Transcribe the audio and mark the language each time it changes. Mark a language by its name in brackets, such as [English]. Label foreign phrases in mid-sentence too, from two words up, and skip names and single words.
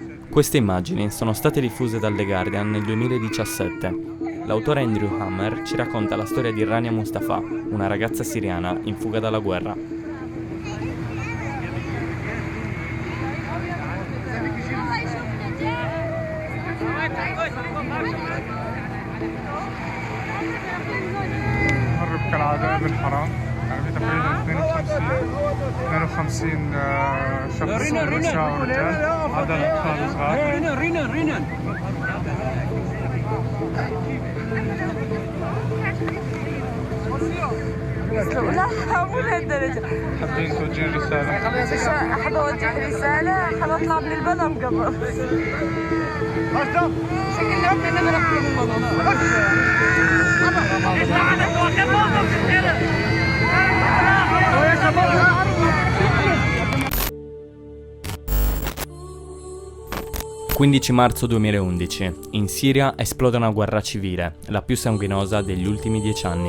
[Italian] Queste immagini sono state diffuse dal The Guardian nel 2017. L'autore Andrew Hammer ci racconta la storia di Rania Mustafa, una ragazza siriana in fuga dalla guerra. [Arabic] نهرب كالعادة بالحرام يعني تقريبا 52 شخص نساء ورجال عدا الأطفال الصغار. لا مو لهالدرجة. حابين توجهين رسالة؟ أحب أوجه رسالة، خلينا نطلع من البلم قبل. شكلنا ربنا نرحم [Italian] Il 15 marzo 2011, in Siria esplode una guerra civile, la più sanguinosa degli ultimi 10 anni.